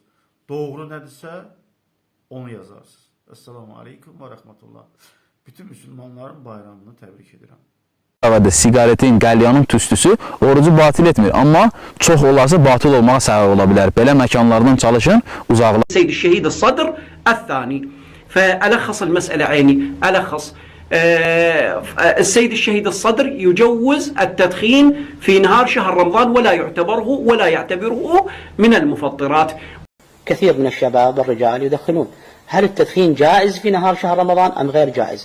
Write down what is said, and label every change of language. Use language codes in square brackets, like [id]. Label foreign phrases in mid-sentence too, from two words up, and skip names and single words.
[az] Doğru nədirsə onu yazarsınız. [ar] السلام عليكم ورحمة الله. [az] Bütün Müslümanların bayramını təbrik edirəm. Sigaretin, qəlyanın tüstüsü orucu batil etmir, amma çox olarsa batıl olmağa səbəb ola bilər. Belə məkanlardan çalışın, uzaqlaşın. [ar] سيد الشهيد الصدر الثاني فألخص المسألة عيني ألخص السيد الشهيد الصدر يجوز التدخين في نهار شهر رمضان ولا يعتبره من المفطرات. كثير من الشباب والرجال يدخنون. هل التدخين جائز في نهار شهر رمضان أم غير جائز؟